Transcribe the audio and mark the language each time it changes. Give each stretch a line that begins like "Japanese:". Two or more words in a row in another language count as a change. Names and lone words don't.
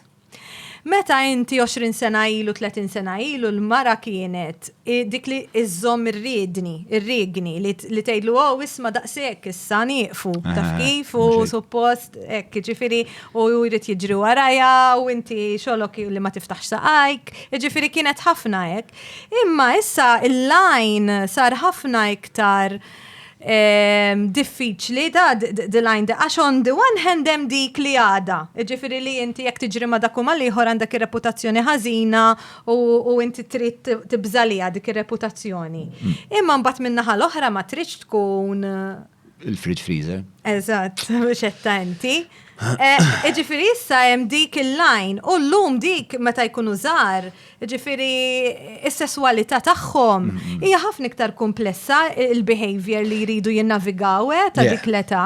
Maltese: Meta inti 20 sena ilu, 30 sena ilu, l-mara kienet dik li iżżomm ir-regni li tgħidlu isma' daqshekk issa nieqfu taf kif u suppost hekk ġifieri u jrid jiġri warajja u inti xogħlok li ma tiftaħx saqajk, ġifieri kienet ħafna hekk. Imma issa il-lajn sar ħafna iktar diffiċli
English: the line
Maltese: għax
English: on the one hand
Maltese: hemm dik li għada. Ġifieri li inti jekk tiġri ma dak huma ieħor għandek ir-reputazzjoni ħażina u inti trid tibżalija dik ir-reputazzjoni. Imma mbagħad min-naħa l-oħra ma tridx tkun il-
English: fridge freezer.
Maltese: Eżatt, mhux attenti. Ġifieri issa hemm dik il-line u llum dik meta jkunu żgħar, ġifieri is-sesswalità tagħhom hija ħafna iktar komplessa il-behavior li jridu jinnavigaw ta' dik l-età.